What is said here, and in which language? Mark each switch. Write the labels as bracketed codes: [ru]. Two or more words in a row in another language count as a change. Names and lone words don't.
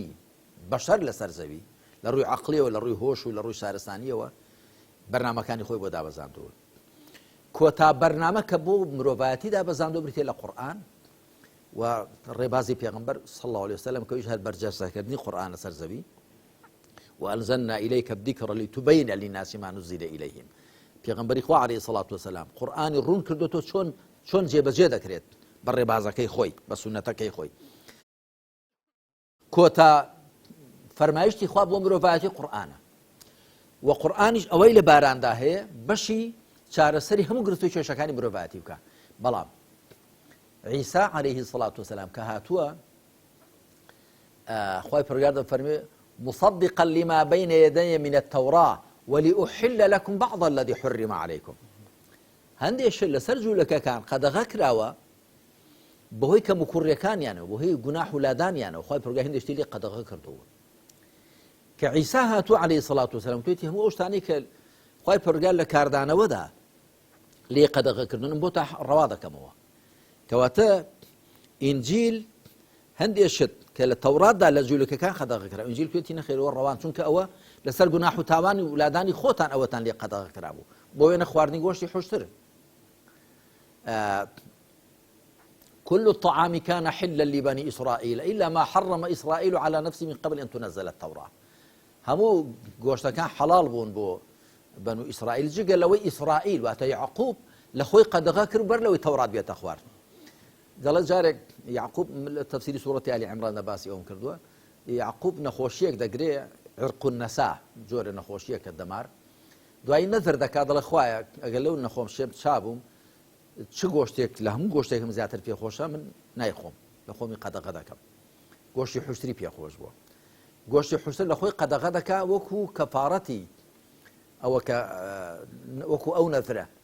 [ckb] بەشەر لەسەر زەوی لە ڕووی عەقڵیەوە لە ڕووی هۆش و لە ڕووی شارستانیەوە بەرنامەکانی خۆی بۆ دابەزاندووە کۆتا بەرنامە کە بۆ مرۆڤایەتی دابەزاندووە بریتێ لە قورئان و ڕێبازی پێغەمبەر [ar] صلی الله عليه وسلم [ckb] کەویش هەر بەرجەستەکردنی قورئان لەسەر زەوی [ar] وأنزلنا إليك الذكر لتبين للناس ما نزل إليهم [ckb] پێغەمبەری خوا [ar] عليه الصلاة والسلام [ckb] قورئانی ڕوون کردوتۆ چۆن جێبەجێ دەکرێت بە ڕێبازەکەی خۆی بە سونەتەکەی خۆی کۆتا فەرمایشتی خوا بۆ مرۆڤایەتی قورئانە و قورئانیش ئەوەی لە باراندا هەیە بەشی چارەسەری هەموو گرفتووی کێشەکانی مرۆڤایەتی بکە بەڵام عیسا [ar] عليه الصلاة والسلام [ckb] کە هاتووە خوای پەروەردگار [ar] دەفەرمێ مصدقا لما بين يدي من التوراة ولأحل لكم بعض الذي حرم عليكم [ckb] هەندێک لەسەر جوولەکەکان قەدەغە کراوە بەهۆی کە مکوڕیەکانیانەوە بەهۆی گوناح و لادانیانەوە خوای پەروەردگار هەندێک شتی لێ قەدەغە کردووە کە عیسا هاتووە [ar] عليه الصلاة والسلام [ckb] توێتی هەموو ئەو شتانەی کە خوای پەروەردگار لە کاردانەوەدا لێ قەدەغەکردنم بۆ تا ڕەوا دەکەمەوە کەواتە ئینجیل هەندێک شت کە لە تەوراتدا لە جوولەکەکان قەدەغەکرا ئینجیل توێتی نەخێرەوە ڕەوان چونکە ئەوە لەسەر گوناح و تاوانی ولادانی خۆتان ئەوەتان لێ قەدەغە کرابوو بۆ وێنە خواردنی گۆشتی حوشتر [ar] كل الطعام كان حلا لبني إسرائيل إلا ما حرم إسرائيل على نفسه من قبل أن تنزل التوراة [ckb] هەموو گۆشتەکان حەڵاڵ بوون بۆ بەنو ئیسرائیل جگە لەوەی ئیسرائیل واتە یعقوب لە خۆی قەدەغە کرد بەر لەوەی تەورات بێتە خوارد دەڵێت جارێک یعقوب لە تەفسیری سوورەتی ئالی عیمران باسی ئەوم کردووە یعقوب نەخۆشیەک دەگرێ عرق النەسا جۆرە نەخۆشیەکە دەمار دوایی نەذر دەکات دەڵێ خوایە ئەگەر لەو نەخۆشیەم چابووم چ گۆشتێک لە هەموو گۆشتێکم زیاتر پێخۆشە من نایخۆم لە خۆمی قەدەغە دەکەم گۆشتی حوشتری پێخۆش بووە گۆشتی حوشتر لە خۆی قەدەغە دەکا وەکو کەفارەتی ئەوە کە وەکو ئەو نەذرە